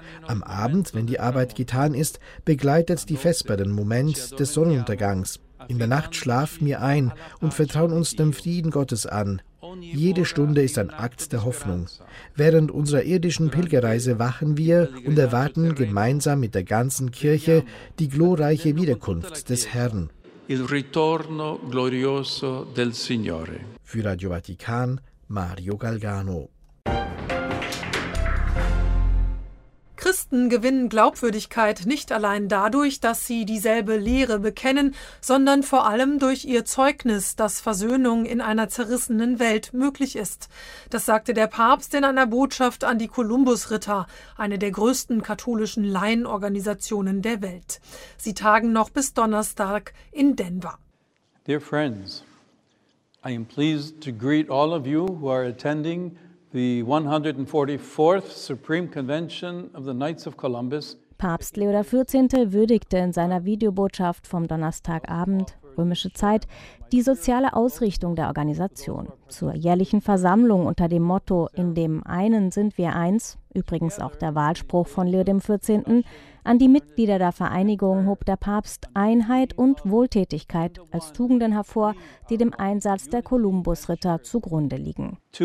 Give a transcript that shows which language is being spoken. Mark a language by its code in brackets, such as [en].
[de] Am Abend, wenn die Arbeit getan ist, begleitet die Vesper den Moment des Sonnenuntergangs. In der Nacht schlafen wir ein und vertrauen uns dem Frieden Gottes an. Jede Stunde ist ein Akt der Hoffnung. Während unserer irdischen Pilgerreise wachen wir und erwarten gemeinsam mit der ganzen Kirche die glorreiche Wiederkunft des Herrn. [it] Il ritorno glorioso del Signore. [de] Für Radio Vatikan, Mario Galgano. Christen gewinnen Glaubwürdigkeit nicht allein dadurch, dass sie dieselbe Lehre bekennen, sondern vor allem durch ihr Zeugnis, dass Versöhnung in einer zerrissenen Welt möglich ist. Das sagte der Papst in einer Botschaft an die Kolumbusritter, eine der größten katholischen Laienorganisationen der Welt. Sie tagen noch bis Donnerstag in Denver. [en] Dear friends, I am pleased to greet all of you who are attending The 144th Supreme Convention of the Knights of Columbus. [de] Papst Leo XIV. Würdigte in seiner Videobotschaft vom Donnerstagabend, römische Zeit, die soziale Ausrichtung der Organisation. Zur jährlichen Versammlung unter dem Motto »In dem einen sind wir eins«, übrigens auch der Wahlspruch von Leo XIV., an die Mitglieder der Vereinigung hob der Papst Einheit und Wohltätigkeit als Tugenden hervor, die dem Einsatz der Kolumbusritter zugrunde liegen.